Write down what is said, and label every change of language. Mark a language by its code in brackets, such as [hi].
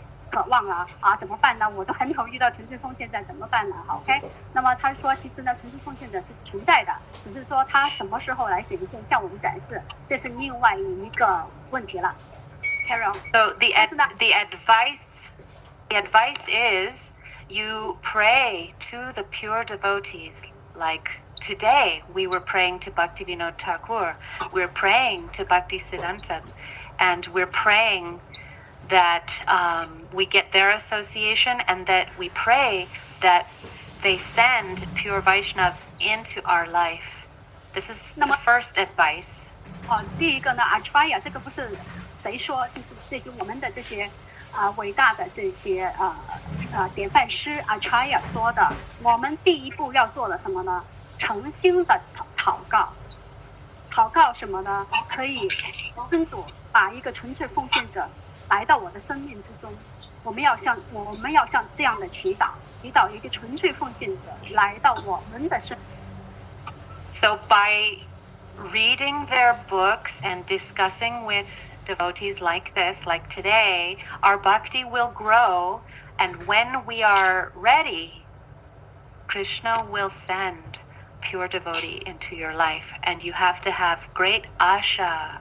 [zh] 渴望了啊，怎么办呢？我都还没有遇到纯粹奉献者，怎么办呢 ？OK， 那么他说，其实呢，纯粹奉献者是存在的，只是说他什么时候来显现，向我们展示，这是另外一个问题了。 [en] Carry on. So the advice is you pray to the pure devotees. Like today, we were praying to Bhaktivinoda Thakur. We're praying to Bhaktisiddhanta, and we're praying that we get their association, and that we pray that they send pure Vaishnavas into our life. This is the first advice. [zh] 第一个呢 ，Acharya 这个不是谁说，就是这些我们的这些伟大的这些典范师 Acharya 说的。我们第一步要做的什么呢？诚心的祷告。祷告什么呢？可以真主把一个纯粹奉献者来到我的生命之中。我们要像这样的祈祷一个纯粹奉献者来到我们的生命。 [en] So by reading their books and discussing with devotees like this, like today, our bhakti will grow, and when we are ready, Krishna will send pure devotee into your life, and you have to have great asha.